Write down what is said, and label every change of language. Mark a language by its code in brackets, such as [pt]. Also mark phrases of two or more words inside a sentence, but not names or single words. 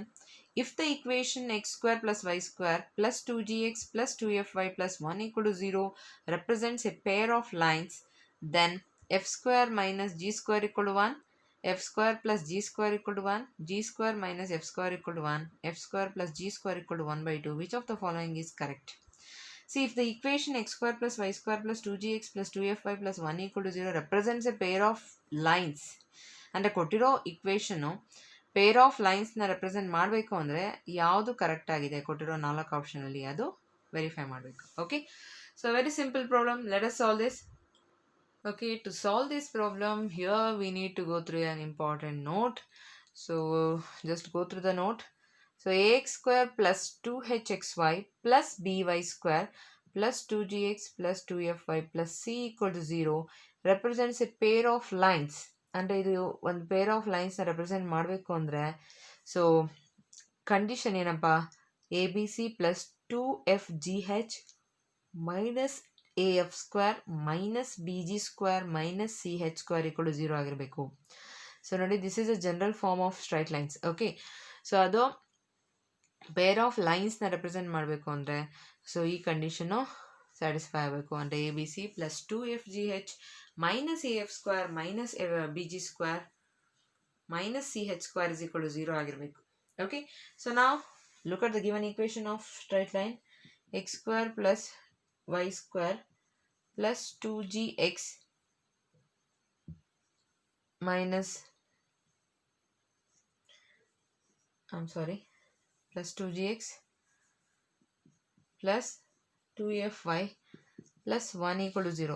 [en] If the equation x square plus y square plus 2gx plus 2fy plus 1 equal to 0 represents a pair of lines, then f square minus g square equal to 1, f square plus g square equal to 1, g square minus f square equal to 1, f square plus g square equal to 1 by 2. Which of the following is correct? See, if the equation x square plus y square plus 2gx plus 2fy plus 1 equal to 0 represents a pair of lines, and [kn] ಕೊಟ್ಟಿರೋ ಇಕ್ವೇಶನು [en] pair of lines represent [kn] ಮಾಡಬೇಕು ಅಂದರೆ ಯಾವುದು ಕರೆಕ್ಟ್ ಆಗಿದೆ ಕೊಟ್ಟಿರೋ 4 ಆಪ್ಷನಲ್ಲಿ ಅದು ವೆರಿಫೈ ಮಾಡಬೇಕು. [en] Okay, so very simple problem. Let us solve this. Okay, to solve this problem, here we need to go through an important note. So just go through the note. So ax square plus 2hxy plus by square plus 2gx plus 2fy plus c equal to 0 represents a pair of lines. [kn] And ಇದು ಒಂದು [en] pair of lines [kn] ನ represent ಮಾಡಬೇಕು ಅಂದರೆ, [en] so condition [kn] ಏನಪ್ಪ? [en] abc plus 2fgh minus af square minus bg square minus ch square equal to 0 ಆಗಿರಬೇಕು. so ನೋಡಿ, this is a general form of straight lines. Okay, so ಅದು pair of lines represent [kn] ಮಾಡಬೇಕು ಅಂದರೆ, [en] so ಈ condition satisfy ಆಗಬೇಕು. ಅಂದರೆ a b c plus 2fgh minus af square minus bg square minus ch square is equal to 0 ಆಗಿರಬೇಕು. Okay, so now look at the given equation of straight line. X square plus y square plus 2gx minus plus 2gx plus 2fy plus 1 equal to 0.